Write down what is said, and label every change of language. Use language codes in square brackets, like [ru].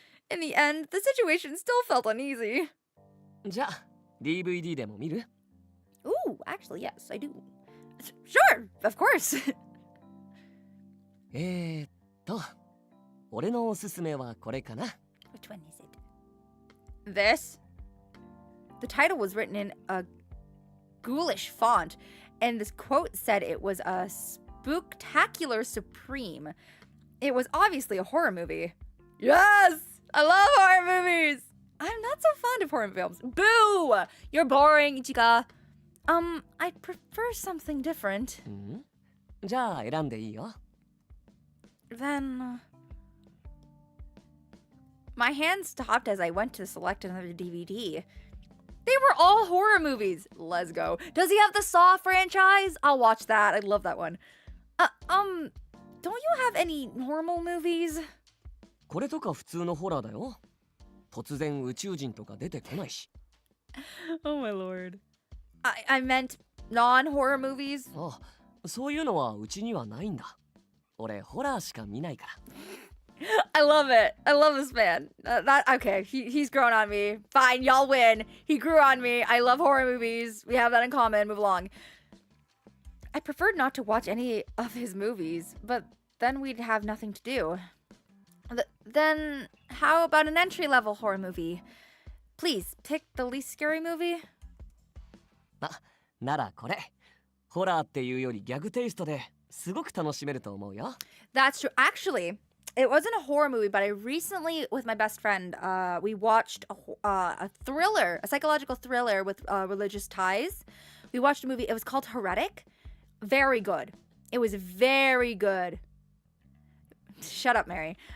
[en] In the end, the situation still felt uneasy. [ja] じゃあ、DVD でも見る? [en] Ooh, actually, yes, I do. Sure, of course. [ja] 俺のおすすめはこれかな。 [en] Which one is it? This? The title was written in a ghoulish font, and this quote said it was a Spooktacular Supreme. It was obviously a horror movie. Yes! I love horror movies! I'm not so fond of horror films. Boo! You're boring, Ichika. I'd prefer something different. [ja] じゃあ選んでいいよ。 [en] Then... My hand stopped as I went to select another DVD. They were all horror movies. Let's go. Does he have the Saw franchise? I'll watch that. I love that one. Don't you have any normal movies? [ja] これとか普通のホラーだよ。突然宇宙人とか出てこないし。 [en] Oh my lord. I meant non-horror movies. [ja] あ、そういうのはうちにはないんだ。俺ホラーしか見ないから。 [en] I love it. I love this man. Okay, he's grown on me. Fine, y'all win. He grew on me. I love horror movies. We have that in common. Move along. I preferred not to watch any of his movies, but then we'd have nothing to do. Then how about an entry-level horror movie? Please, pick the least scary movie. [ja] あ、ならこれ。ホラーっていうよりギャグテイストですごく楽しめると思うよ。 [en] That's true. Actually, it wasn't a horror movie, but I recently, with my best friend, we watched a thriller, a psychological thriller with religious ties. We watched a movie. It was called Heretic. Very good. It was very good. Shut up, Mary.